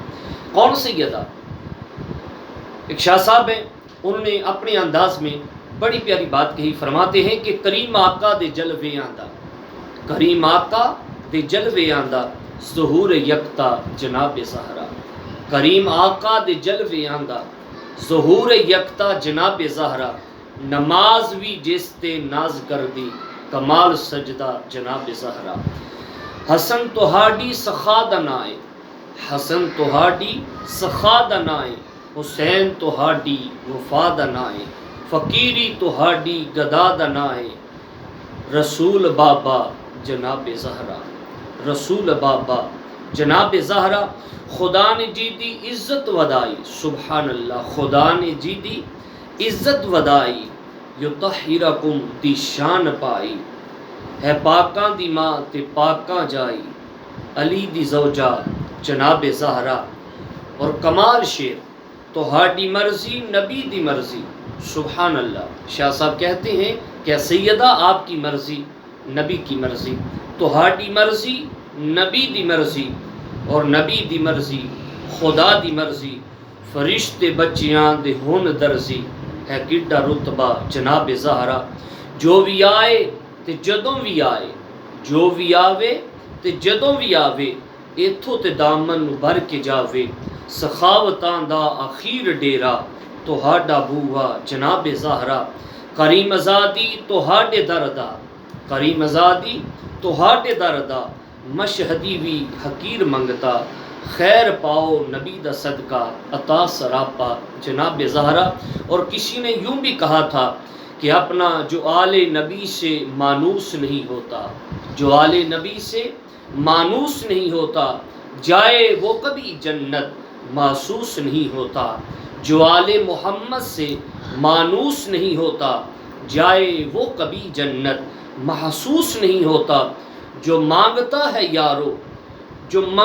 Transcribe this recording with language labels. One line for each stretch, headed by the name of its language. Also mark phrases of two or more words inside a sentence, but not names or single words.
Urdu: کون سیدہ؟ ایک شاہ صاحب ہیں، انہوں نے اپنے انداز میں بڑی پیاری بات کہی، فرماتے ہیں کہ
Punjabi: کریم آقا دے جلوے آندا، کریم آقا دے جلوے آندا ظہور یکتا جناب زہرا، کریم آقا دے جلوے آندا ظہور یکتا جناب زہرا، نماز بھی جس تے ناز کر دی کمال سجدہ جناب زہرا، حسن توہاڈی سخا دا نائے، حسن توہاڈی سخا دا نائے، حسین توہاڈی وفا دا نائے، فقیری توہاڈی گدا دا نائے، رسول بابا جناب زہرا، رسول بابا جناب زہرا، خدا نے جی دی عزت ودائی،
Arabic: سبحان اللہ،
Punjabi: خدا نے جی دی عزت ودائی، یطہرکم دی شان پائی، ہے پاکاں دی ماں تے پاکاں جائی، علی دی زوجہ جناب زہرا، اور کمال شیر توہاڈی مرضی نبی دی مرضی،
Arabic: سبحان اللہ۔
Urdu: شاہ صاحب کہتے ہیں کہ سیدہ آپ کی مرضی نبی کی مرضی،
Punjabi: توہاڈی مرضی نبی دی
Urdu: مرضی، اور نبی دی
Punjabi: مرضی خدا دی مرضی، فرشتے بچیاں دے ہون درزی، ہے کڈا رتبہ جناب زہرا، جو بھی آئے تے جدوں بھی آئے، جو بھی آوے تے جدوں بھی آوے، ایتھوں تے دامن بھر کے جاوے، سخاوتاں دا اخیر ڈیرا توہاڈا بوہا جناب زہرا، کریم آزادی توہاڈے دردا، کریم آزادی توہاڈے دردا، مشہدی بھی حقیر منگتا، خیر پاؤ نبی دا صدقہ عطا سراپا جناب زہرا۔
Urdu: اور کسی نے یوں بھی کہا تھا کہ اپنا جو آل نبی سے مانوس نہیں ہوتا، جو آل نبی سے مانوس نہیں ہوتا، جائے وہ کبھی جنت محسوس نہیں ہوتا، جو آل محمد سے مانوس نہیں ہوتا، جائے وہ کبھی جنت محسوس نہیں ہوتا، جو مانگتا ہے یارو، جو